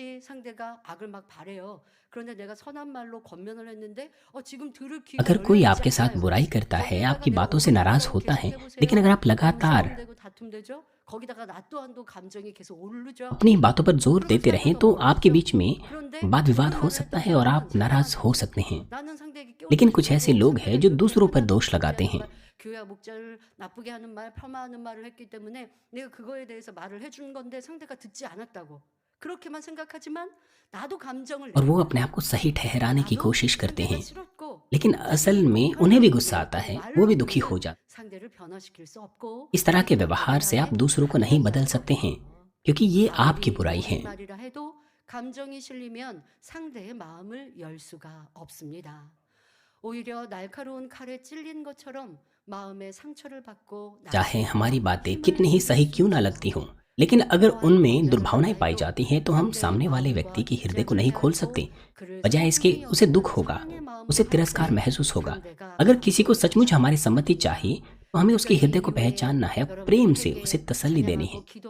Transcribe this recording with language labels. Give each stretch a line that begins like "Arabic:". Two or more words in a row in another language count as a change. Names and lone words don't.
Hindi: अगर कोई आपके साथ बुराई करता है, आपकी बातों से नाराज होता है, लेकिन अगर आप लगातार अपनी बातों पर जोर देते रहें तो आपके बीच में वाद विवाद हो सकता है और आप नाराज हो सकते हैं। लेकिन कुछ ऐसे लोग हैं जो दूसरों पर दोष लगाते हैं
Korean: 교회와 목자를 나쁘게 하는 말, 폄하하는 말을 했기 때문에 내가 그거에 대해서 말을 해준 건데 상대가 듣지 않았다고. 그렇게만 생각하지만 나도 감정을
Hindi: और वो
Korean: 내고
Hindi: अपने आप को सही ठहराने की
Korean: 나도
Hindi: कोशिश करते
Korean: 상대가
Hindi: हैं,
Korean: 싫었고
Hindi: लेकिन असल में उन्हें भी गुस्सा आता है, वो भी दुखी हो जाते
Korean: 상대를 변화시킬 수 없고
Hindi: हैं। इस तरह के व्यवहार से आप दूसरों को नहीं बदल सकते हैं, क्योंकि ये आपकी बुराई है।
Korean: 옳은 말이라 해도 감정이 실리면 상대의 마음을 열 수가 없습니다. 오히려 날카로운 칼에 찔린 것처럼 마음에 상처를 받고
Hindi: चाहे हमारी बातें कितनी ही सही क्यों ना लगती हों, लेकिन अगर उनमें दुर्भावनाएं पाई जाती हैं तो हम सामने वाले व्यक्ति के हृदय को नहीं खोल सकते। बजाय इसके उसे दुख होगा, उसे तिरस्कार महसूस होगा। अगर किसी को सचमुच हमारी सम्मति चाहिए तो हमें उसके हृदय को पहचानना है, प्रेम से उसे तसल्ली देनी है।